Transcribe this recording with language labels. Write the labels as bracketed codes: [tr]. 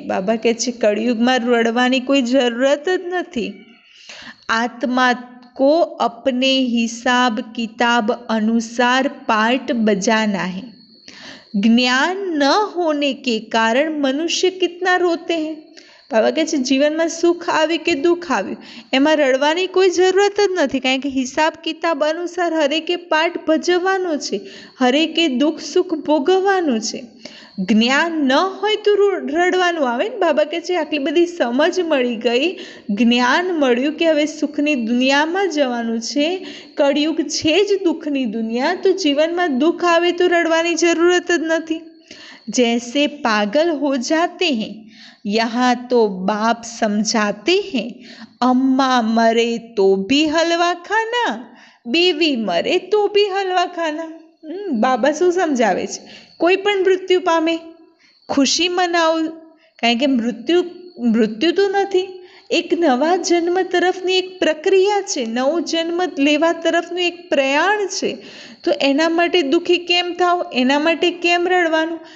[gu] बाबा कहे छे कलयुग में रड़वानी कोई जरूरत ज नहीं। [hi] आत्मा को अपने हिसाब किताब अनुसार पार्ट बजाना है। ज्ञान न होने के कारण मनुष्य कितना रोते हैं। [gu] बाबा કહે છે જીવનમાં સુખ આવ્યું કે દુઃખ આવ્યું એમાં રડવાની કોઈ જરૂરત જ નથી, કારણ કે હિસાબ કિતાબ અનુસાર હરેકે પાઠ ભજવવાનો છે, હરેકે દુઃખ સુખ ભોગવવાનું છે। જ્ઞાન ન હોય તો રડવાનું આવે ને। બાબા કહે છે આટલી બધી સમજ મળી ગઈ, જ્ઞાન મળ્યું કે હવે સુખની દુનિયામાં જવાનું છે, કળિયુગ છે જ દુઃખની દુનિયા, તો જીવનમાં દુઃખ આવે તો રડવાની જરૂરત જ નથી। [hi] जैसे पागल हो जाते हैं यहाँ तो बाप समझाते हैं, अम्मा मरे तो भी हलवा खाना, बीवी मरे तो भी हलवा खाना। [gu] बाबा શું સમજાવે છે? કોઈ પણ મૃત્યુ પામે, ખુશી મનાવો, કારણ કે મૃત્યુ તો નથી, એક નવા જન્મ તરફની એક પ્રક્રિયા છે, નવો જન્મ લેવા તરફનું એક પ્રયાણ છે, તો એના માટે દુઃખી કેમ થાવ, એના માટે કેમ રડવાનું?